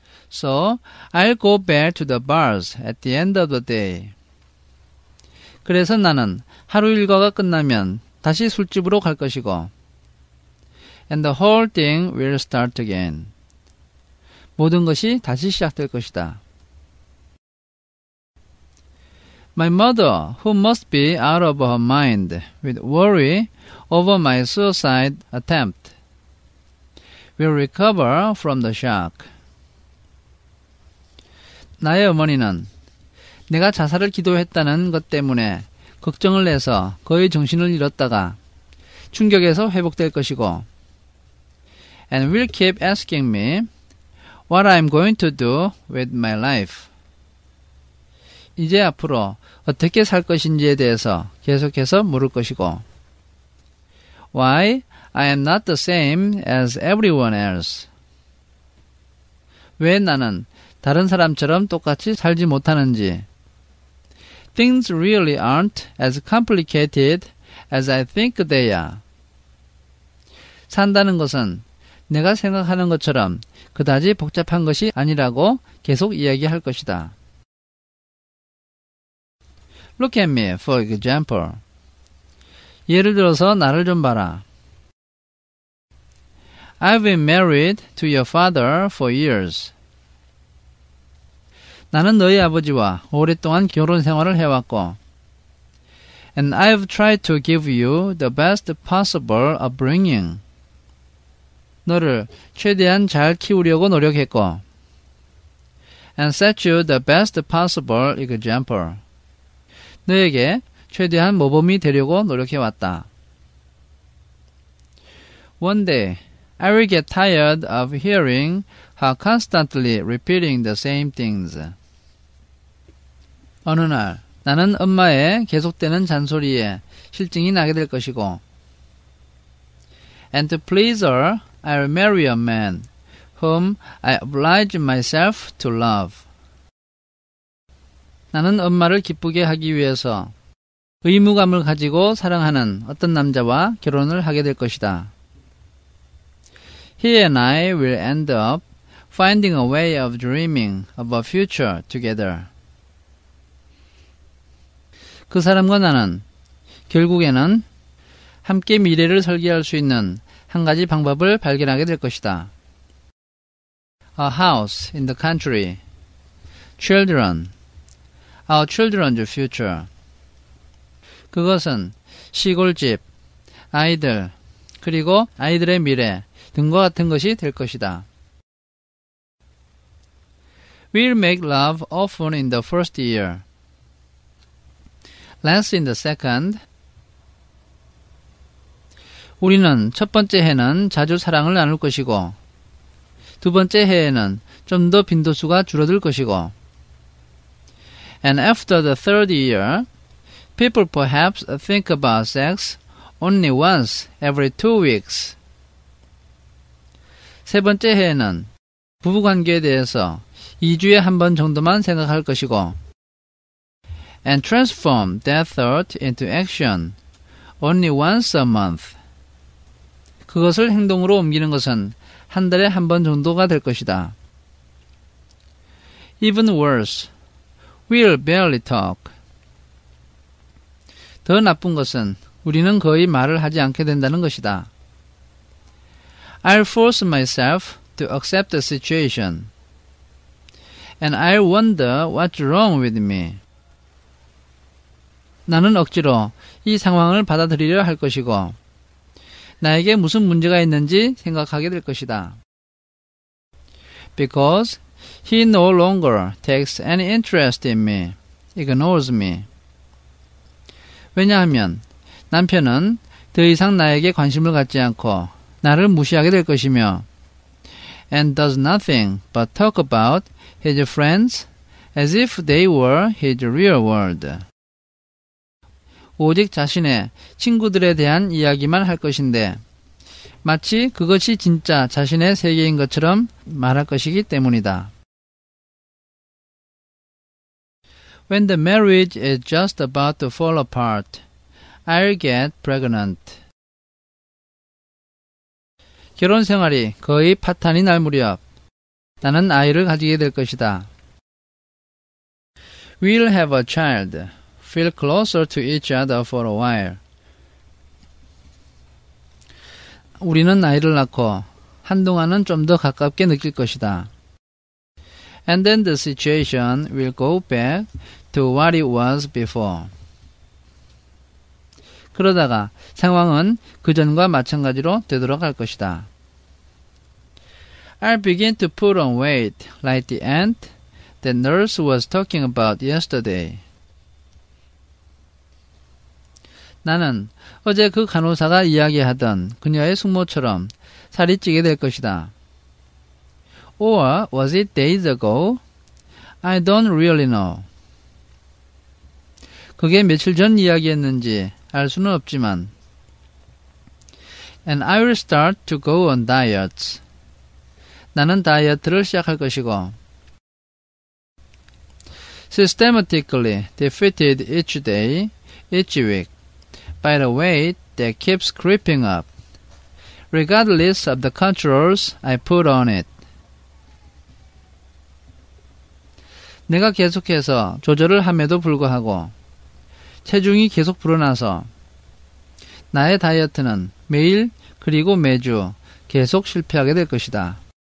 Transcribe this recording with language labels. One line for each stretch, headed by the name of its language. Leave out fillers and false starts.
English: So, I'll go back to the bars at the end of the day.
Korean: 그래서 나는 하루 일과가 끝나면 다시 술집으로 갈 것이고
English: And the whole thing will start again.
Korean: 모든 것이 다시 시작될 것이다.
English: My mother, who must be out of her mind with worry over my suicide attempt, will recover from the shock.
Korean: 나의 어머니는 내가 자살을 기도했다는 것 때문에 걱정을 내서 거의 정신을 잃었다가 충격에서 회복될 것이고
English: and will keep asking me what I'm going to do with my life.
Korean: 이제 앞으로 어떻게 살 것인지에 대해서 계속해서 물을 것이고
English: Why I am not the same as everyone else.
Korean: 왜 나는 다른 사람처럼 똑같이 살지 못하는지
English: Things really aren't as complicated as I think they are.
Korean: 산다는 것은 내가 생각하는 것처럼 그다지 복잡한 것이 아니라고 계속 이야기할 것이다.
English: Look at me, for example.
Korean: 예를 들어서 나를 좀 봐라.
English: I've been married to your father for years.
Korean: 나는 너희 아버지와 오랫동안 결혼 생활을 해왔고
English: And I've tried to give you the best possible upbringing.
Korean: 너를 최대한 잘 키우려고 노력했고
English: And set you the best possible example.
Korean: 너에게 최대한 모범이 되려고 노력해왔다.
English: One day, I will get tired of hearing her constantly repeating the same things.
Korean: 어느 날 나는 엄마의 계속되는 잔소리에 실증이 나게 될 것이고
English: And to please her, I'll marry a man whom I oblige myself to love.
Korean: 나는 엄마를 기쁘게 하기 위해서 의무감을 가지고 사랑하는 어떤 남자와 결혼을 하게 될 것이다.
English: He and I will end up finding a way of dreaming of a future together.
Korean: 그 사람과 나는 결국에는 함께 미래를 설계할 수 있는 한 가지 방법을 발견하게 될 것이다.
English: A house in the country. Children. Our children's future.
Korean: 그것은 시골집, 아이들, 그리고 아이들의 미래 등과 같은 것이 될 것이다.
English: We'll make love often in the first year. Less in the second.
Korean: 우리는 첫 번째 해는 자주 사랑을 나눌 것이고 두 번째 해에는 좀 더 빈도수가 줄어들 것이고
English: And after the third year, people perhaps think about sex only once every 2 weeks.
Korean: 세 번째 해에는 부부관계에 대해서 2주에 한 번 정도만 생각할 것이고
English: And transform that thought into action only once a month.
Korean: 그것을 행동으로 옮기는 것은 한 달에 한 번 정도가 될 것이다.
English: Even worse, we'll barely talk.
Korean: 더 나쁜 것은 우리는 거의 말을 하지 않게 된다는 것이다.
English: I'll force myself to accept the situation. And I'll wonder what's wrong with me.
Korean: 나는 억지로 이 상황을 받아들이려 할 것이고 나에게 무슨 문제가 있는지 생각하게 될 것이다.
English: Because he no longer takes any interest in me, ignores me.
Korean: 왜냐하면 남편은 더 이상 나에게 관심을 갖지 않고 나를 무시하게 될 것이며
English: and does nothing but talk about his friends as if they were his real world.
Korean: 오직 자신의 친구들에 대한 이야기만 할 것인데 마치 그것이 진짜 자신의 세계인 것처럼 말할 것이기 때문이다.
English: When the marriage is just about to fall apart, I'll get pregnant.
Korean: 결혼 생활이 거의 파탄이 날 무렵 나는 아이를 가지게 될 것이다.
English: We'll have a child. Feel closer to each other for a while.
Korean: 우리는 아이를 낳고 한동안은 좀 더 가깝게 느낄 것이다.
English: And then the situation will go back to what it was before.
Korean: 그러다가 상황은 그전과 마찬가지로 되돌아갈 것이다.
English: I'll begin to put on weight like the ant that nurse was talking about yesterday.
Korean: 나는 어제 그 간호사가 이야기하던 그녀의 숙모처럼 살이 찌게 될 것이다.
English: Or was it days ago? I don't really know.
Korean: 그게 며칠 전 이야기였는지 알 수는 없지만
English: And I will start to go on diets.
Korean: 나는 다이어트를 시작할 것이고
English: Systematically defeated each day, each week. By the weight that keeps creeping up, regardless of the controls I put on it.
Korean: 내가 계속해서 조절을 함에도 불구하고 체중이 계속 불어나서 나의 다이어트는 매일 그리고 매주 계속 실패하게 될 것이다.